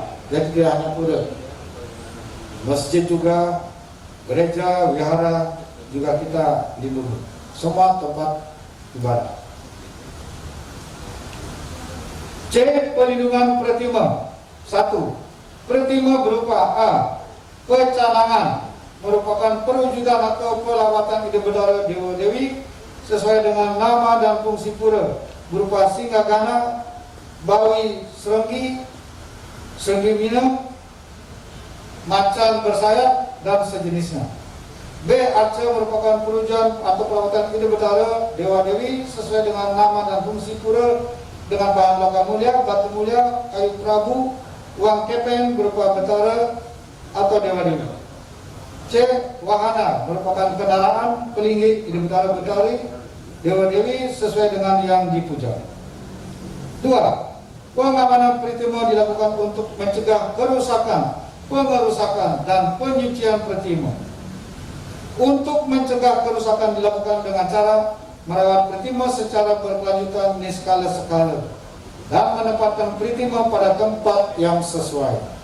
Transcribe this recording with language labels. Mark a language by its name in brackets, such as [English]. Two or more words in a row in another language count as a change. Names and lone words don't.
[Indonesian] Jadi tidak hanya pura, masjid juga, gereja, wihara juga kita lindungi. Semua tempat ibadah. C. Pelindungan pratima. 1. Pratima berupa A. Pecanangan, merupakan perwujudan atau pelawatan [Balinese] ide bedara [Indonesian] dewa dewi sesuai dengan nama dan fungsi pura, berupa singgagana, bawi serenggi, serenggi minum, macan bersayap dan sejenisnya. B. Arca merupakan perwujudan atau pelawatan [Balinese] ide bedara [Indonesian] dewa dewi sesuai dengan nama dan fungsi pura dengan bahan logam mulia, batu mulia, kayu kerabu, uang kepeng berupa betara atau dewa dewi. C. Wahana merupakan kendaraan, pelinggih, [Balinese] ide betara betari, [Indonesian] dewa dewi sesuai dengan yang dipuja. 2. Pengamanan pratima dilakukan untuk mencegah kerusakan, pengerusakan, dan penyucian pratima. Untuk mencegah kerusakan dilakukan dengan cara merawat pratima secara berkelanjutan niskala-skala dan menempatkan pratima pada tempat yang sesuai.